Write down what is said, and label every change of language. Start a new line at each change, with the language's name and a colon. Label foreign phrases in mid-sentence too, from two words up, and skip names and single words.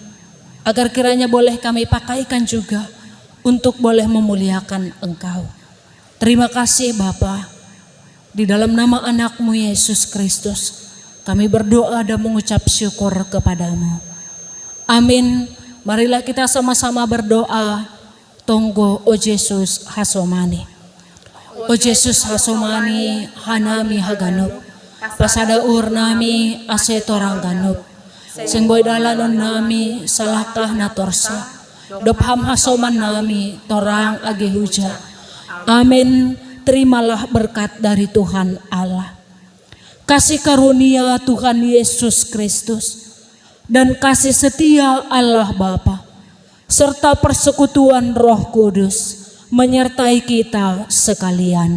Indonesian: Agar kiranya boleh kami pakaikan juga untuk boleh memuliakan Engkau. Terima kasih Bapa. Di dalam nama anak-Mu Yesus Kristus, kami berdoa dan mengucap syukur kepadamu. Amin. Marilah kita sama-sama berdoa.
Batak Simalungun: Tonggo o Yesus hasomani. O Yesus hasomani hanami haganop. Pasada urnami asetorang ganop. Sengboy dalanon nami salakah na torsa. Dopham hasoman nami torang age huja.
Indonesian: Amin. Terimalah berkat dari Tuhan Allah. Kasih karunia Tuhan Yesus Kristus dan kasih setia Allah Bapa serta persekutuan Roh Kudus menyertai kita sekalian.